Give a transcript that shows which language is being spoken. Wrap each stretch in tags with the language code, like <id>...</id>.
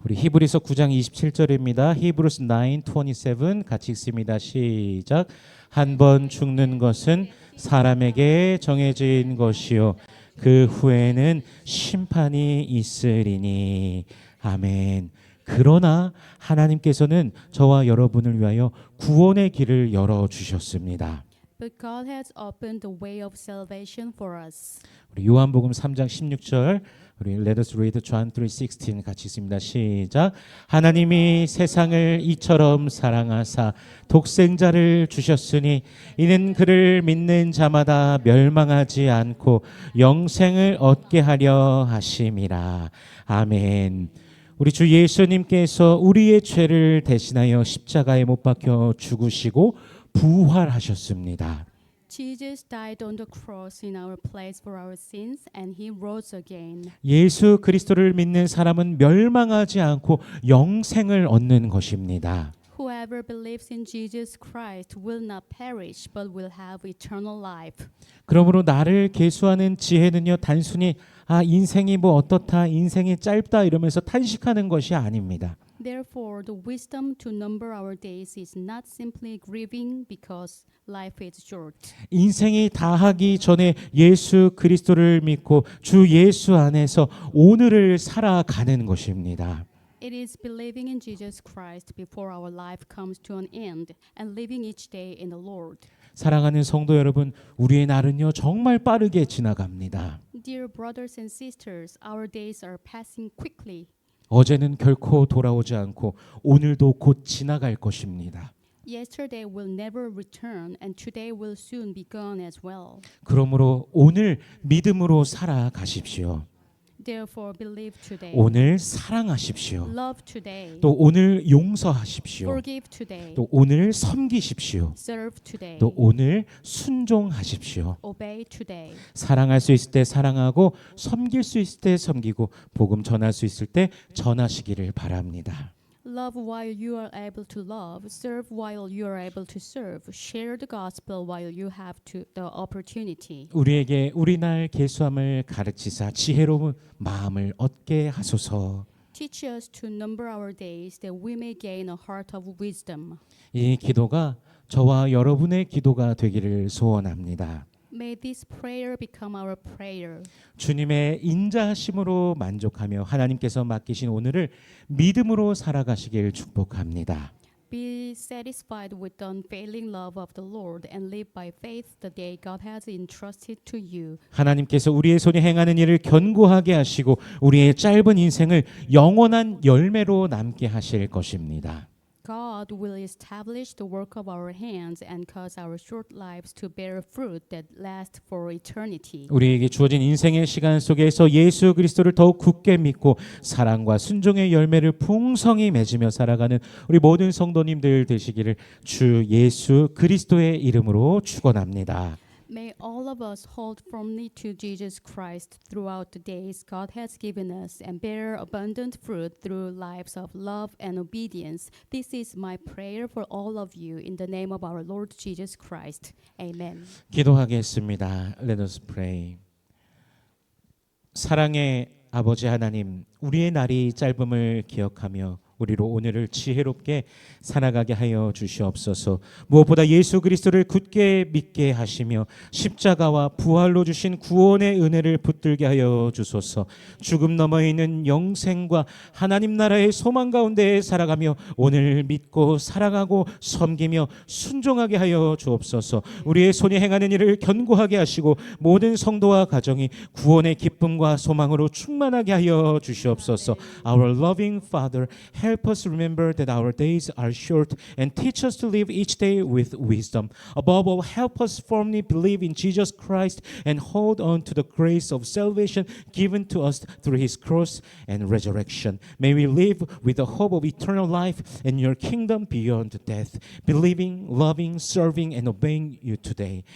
<ko>우리 히브리서 9장 27절입니다.</ko> <en>Hebrews 9:27</en> <ko>같이 읽습니다. 시작. 한 번 죽는 것은 사람에게 정해진 것이요 그 후에는 심판이 있으리니. 아멘. 그러나 하나님께서는 저와 여러분을 위하여 구원의 길을 열어 주셨습니다.</ko> <en>But God has opened the way of salvation for us.</en> <ko>우리 요한복음 3장 16절 우리</ko> <en>Let us read John 3:16</en> <ko>같이 읽습니다. 시작. 하나님이 세상을 이처럼 사랑하사 독생자를 주셨으니 이는 그를 믿는 자마다 멸망하지 않고 영생을 얻게 하려 하심이라. 아멘. 우리 주 예수님께서 우리의 죄를 대신하여 십자가에 못 박혀 죽으시고 부활하셨습니다.</ko> <en>Jesus died on the cross in our place for our sins and he rose again.</en> <ko>예수 그리스도를 믿는 사람은 멸망하지 않고 영생을 얻는 것입니다.</ko> <en>Whoever believes in Jesus Christ will not perish but will have eternal life.</en> <ko>그러므로 나를 계수하는 지혜는요 단순히 인생이 뭐 어떻다 인생이 짧다 이러면서 탄식하는 것이 아닙니다.</ko> <en>Therefore, the wisdom to number our days is not simply grieving because life is short.</en> <ko>인생이 다하기 전에 예수 그리스도를 믿고 주 예수 안에서 오늘을 살아가는 것입니다.</ko> <en>It is believing in Jesus Christ before our life comes to an end and living each day in the Lord.</en> <ko>사랑하는 성도 여러분, 우리의 날은요 정말 빠르게 지나갑니다.</ko> <en>Dear brothers and sisters, our days are passing quickly.</en> <ko>어제는 결코 돌아오지 않고 오늘도 곧 지나갈 것입니다.</ko> <en>Yesterday will never return and today will soon be gone as well.</en> <ko>그러므로 오늘 믿음으로 살아가십시오.</ko> <en>Therefore, believe today.</en> <ko>오늘 사랑하십시오.</ko> <en>Love today.</en> <ko>또 오늘 용서하십시오.</ko> <en>Forgive today.</en> <ko>또 오늘 섬기십시오.</ko> <en>Serve today.</en> <ko>또 오늘 순종하십시오.</ko> <en>Obey today.</en> <ko>사랑할 수 있을 때 사랑하고 섬길 수 있을 때 섬기고 복음 전할 수 있을 때 전하시기를 바랍니다.</ko> <en>Love while you are able to love. Serve while you are able to serve. Share the gospel while you have the opportunity.</en> <ko>우리에게 우리날 계수함을 가르치사 지혜로운 마음을 얻게 하소서.</ko> <en>Teach us to number our days that we may gain a heart of wisdom.</en> <ko>이 기도가 저와 여러분의 기도가 되기를 소원합니다.</ko> <en>May this prayer become our prayer.</en> <ko>주님의 인자하심으로 만족하며 하나님께서 맡기신 오늘을 믿음으로 살아가시길 축복합니다.</ko> <en>Be satisfied with the unfailing love of the Lord and live by faith the day God has entrusted to you.</en> <ko>하나님께서 우리의 손이 행하는 일을 견고하게 하시고 우리의 짧은 인생을 영원한 열매로 남게 하실 것입니다.</ko> <en>God will establish the work of our hands and cause our short lives to bear fruit that last for eternity.</en> <ko>우리에게 주어진 인생의 시간 속에서 예수 그리스도를 더욱 굳게 믿고 사랑과 순종의 열매를 풍성히 맺으며 살아가는 우리 모든 성도님들 되시기를 주 예수 그리스도의 이름으로 축원합니다.</ko> <en>May all of us hold firmly to Jesus Christ throughout the days God has given us and bear abundant fruit through lives of love and obedience. This is my prayer for all of you in the name of our Lord Jesus Christ. Amen.</en> <ko>기도하겠습니다.</ko> <en>Let us pray.</en> <ko>사랑의 아버지 하나님, 우리의 날이 짧음을 기억하며 우리로 오늘을 지혜롭게 살아가게 하여 주시옵소서. 무엇보다 예수 그리스도를 굳게 믿게 하시며 십자가와 부활로 주신 구원의 은혜를 붙들게 하여 주소서. 죽음 너머에 있는 영생과 하나님 나라의 소망 가운데 살아가며 오늘 믿고 사랑하고 섬기며 순종하게 하여 주옵소서. 우리의 손이 행하는 일을 견고하게 하시고 모든 성도와 가정이 구원의 기쁨과 소망으로 충만하게 하여 주시옵소서.</ko> <en>Our loving Father, Help us remember that our days are short and teach us to live each day with wisdom. Above all, help us firmly believe in Jesus Christ and hold on to the grace of salvation given to us through his cross and resurrection. May we live with the hope of eternal life and your kingdom beyond death, believing, loving, serving, and obeying you today.</en>